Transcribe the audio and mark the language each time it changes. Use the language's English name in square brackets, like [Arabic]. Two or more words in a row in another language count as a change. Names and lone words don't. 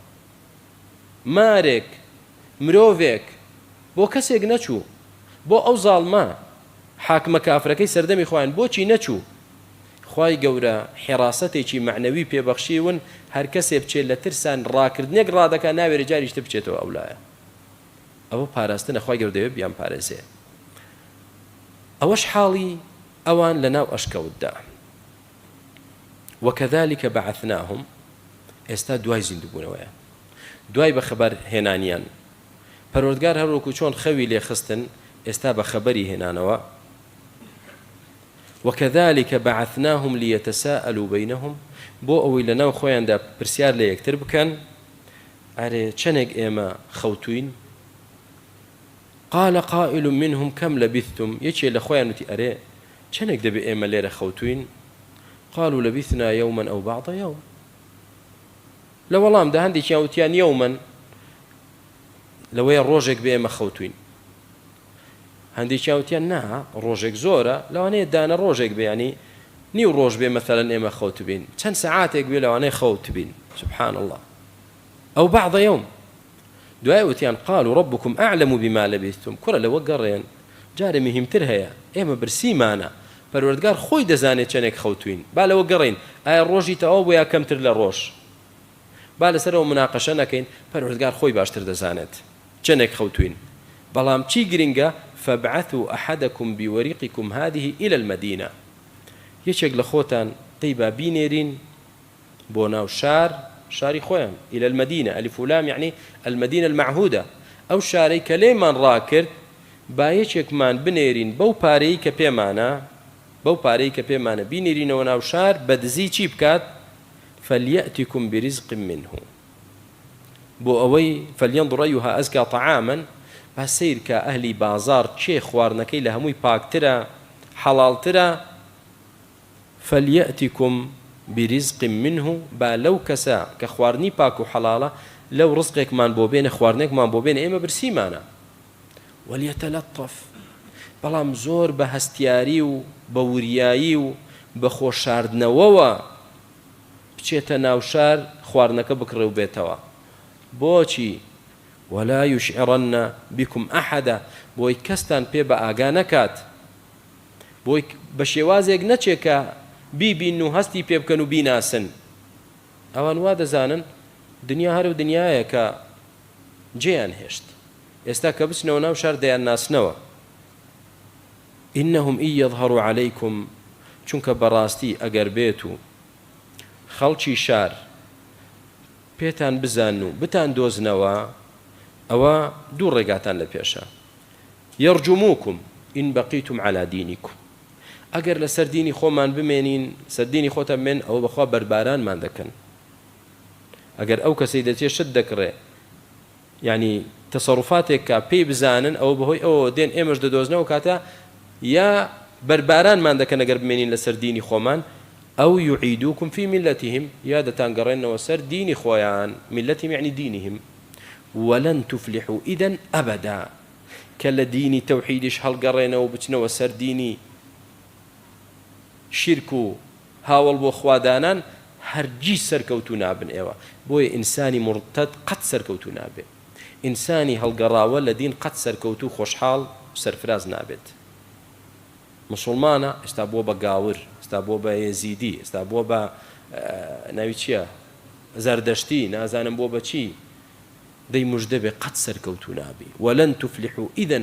[Central Kurdish] مارێک مرۆڤێک بۆ کەسێک نەچوو بۆ ئەو زاڵمە حاکمە کافرەکەی سەردەمی خۆیان بۆچی نەچوو خوای گەورە حێراسەتێکی معنەوی پێبەخشیون هەر کەسێ بچێت لە ترسان ڕاکردنێک ڕادەکە ناوێرە جاریشتە بچێتەوە ئەو لایە ئەوە پاراستنە خوای گەورە دەوێت بیان پارێزێ ئەوەش حاڵی ئەوان لە ناو ئەشکەوتدا [Arabic] وكذلك بعثناهم [Central Kurdish] ئێستا دوای زیندوبوونەوەیە دوای بە خەبەر هێنانیان پەروەردگار هەروەکو چۆن خەوی لێ خستن ئێستا بە خەبەری هێنانەوە [Arabic] وكذلك بعثناهم ليتساءلوا بينهم [Central Kurdish] بۆ ئەوەی لەناو خۆیاندا پرسیار لە یەکتر بکەن ئەرێ چەندێک ئێمە خەوتوین [Arabic] قال قائل منهم كم لبثتم [Central Kurdish] یەکێ لە خۆیان وتی ئەرێ چەندێک دەبێ ئێمە لێرە خەوتوین [Arabic] قالوا لبثنا يوما أو بعض يوم [Central Kurdish] لە وەڵامدا هەندێکیان وتیان یەومەن لەوەیە ڕۆژێک بێ ئێمە خەوتوین هەندێکیان وتیان نا ڕۆژێک زۆرە لەوانەیە دانە ڕۆژێک بێ ینی نیو ڕۆژ بێ مەثەلەن ئێمە خەوت بین چەند سەعاتێک بێ لەوانەیە خەوت بین [Arabic] سبحان الله أو بعض يوم [Central Kurdish] دوای وتیان [Arabic] قالوا ربكم أعلم بما لبثتم [Central Kurdish] کوڕە لەوە گەڕێن جارێ مهمتر هەیە ئێمە برسیمانە پەروەردگار خۆی دەزانێت چەندێک خەوتوین با لەوە گەڕین ئایا ڕۆژی تەواو بۆ یا کەمتر لە ڕۆژ با لەسەرەوە مناقەشە نەکەین پەروەردگار خۆی باشتر دەزانێت چەندێک خەوتوین بەڵام چی گرنگە [Arabic] فابعثوا أحدكم بورقكم هذه إلى المدينة [Central Kurdish] یەکێک لە خۆتان دەی با بینێرین بۆ ناو شاری خۆیان [Arabic] إلى المدينة ألف ولام يعني المدينة المعهودة أو [Central Kurdish] شارەی کە لێمان ڕاکرد با یەکێکمان بنێرین بەو پارەی کە پێمانە بینێرینەوە ناو شار بەدزی چی بکات [Arabic] فليأتكم برزق منه [Central Kurdish] بۆ ئەوەی [Arabic] فلينظر أيها أزكى طعاما [Central Kurdish] با سیر کە ئەهلی بازار چێ خواردنەکەی لە هەمووی پاکترە حەڵاڵترە [Arabic] فليأتكم برزق منه [Central Kurdish] با لەو کەسە کە خواردنی پاک و حەڵاڵە لەو ڕزقێکمان بۆ بێنە خواردنێکمان بۆ بێنە ئێمە برسیمانە وليتلطف بەڵام زۆر بە هەستیاری و بە وریایی و بە خۆشاردنەوەوە بچێتە ناو شار خواردنەکە بکڕێ و بێتەوە بۆچی [Arabic] ولا يشعرن بكم أحدا [Central Kurdish] بۆی کەستان پێ بە ئاگا نەکات بۆی بە شێوازێک نەچێکە بیبین و هەستی پێ بکەن و بیناسن ئەوان وا دەزانن دنیا هەر و دنیایە کە جێیان هێشت ئێستا کە بچنەوە ناو شار دەیان ناسنەوە [Arabic] إنهم إن يظهروا عليكم [Central Kurdish] چونکە بەڕاستی ئەگەر بێت و خەڵکی شار پێتان بزان و بتان دۆزنەوە ئەوە دوو ڕێگاتان لە پێشە يرجموكم [Arabic] إن بقيتم على دينكم [Central Kurdish] ئەگەر لە سەر دینی خۆمان بمێنین سەر دینی خۆتان بمێن ئەوە بەخوا بەربارانمان دەکەن ئەگەر ئەو کەسەی دەچێت شت دەکڕێ یعنی تەسەڕوفاتێک کە پێی بزانن ئەوە بەهۆی ئەوە دێن ئێمەش دەدۆزنەوە کاتە یا بەربارانمان دەکەن ئەگەر بمێنین لە سەر دینی خۆمان ئەو [Arabic] يعيدوكم في ملتهم [Central Kurdish] یا دەتانگەڕێنەوە سەر دینی خۆیان [Arabic] ملتهم يعني دينهم ولن تفلحوا إذن أبدا [Central Kurdish] کە لە دینی تەوحیدیش هەڵگەڕێنەوە بچنەوە سەر دینی شرک و هاوڵ بۆ خوادانان هەرگیز سەرکەوتوو نابن ئێوە بۆیە ئینسانی مرتد قەت سەرکەوتوو نابێت ئینسانی هەڵگەڕاوە لە دین قەت سەرکەوتوو خۆشحاڵ سەرفراز نابێت مسلمانە ئێستا بۆ بە گاور ئێستا بۆ بە یێزیدی ئێستا بۆ بە ناوی چییە زەردەشتی نازانم بۆ بەچی دەی موژدە بێ قەت سەرکەوتوو نابی [Arabic] وەلەن تفلحوا ئیدەن